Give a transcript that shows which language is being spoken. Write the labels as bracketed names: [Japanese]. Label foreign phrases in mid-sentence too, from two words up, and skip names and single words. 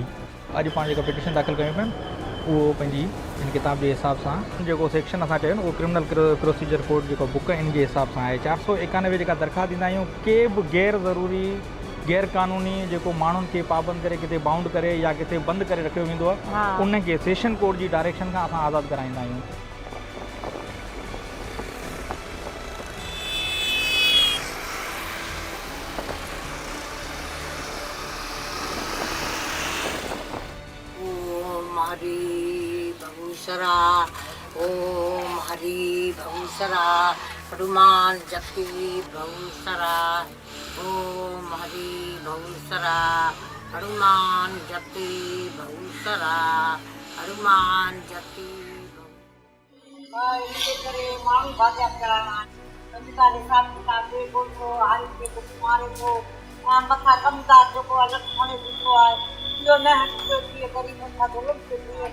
[Sindhi] अॼु पाण जेका पिटिशन दाख़िल कयूं पिया उहो पंहिंजी इन किताब जे हिसाब सां जेको सेक्शन असां चयो न उहो [English] criminal procedure code [Sindhi] जेको बुक इन जे हिसाब सां आहे 491 जेका दरख़्वास्त ॾींदा आहियूं के बि गैर ज़रूरी गैर क़ानूनी जेको माण्हुनि खे पाबंद करे किथे बाउंड करे या किथे बंदि करे रखियो वेंदो आहे उन खे [English] session court [Sindhi] जी डायरेक्शन खां असां आज़ादु कराईंदा आहियूं। हरि बहुसरा, ओम हरि बहुसरा, हनुमान जपी बहुसरा, ओम हरि बहुसरा, हनुमान जपी बहुसरा, हनुमान जपी इनके करे माण्हू भाॼा कराइणा कमदार हिसाब किताब ॾिबो थो, हारी खे बुख मारे थो, मथां कमदार जेको अलॻि खणे ॾींदो आहे इहो न हटिजो, जीअं ग़रीबनि खां ज़ुल्म थो थिए।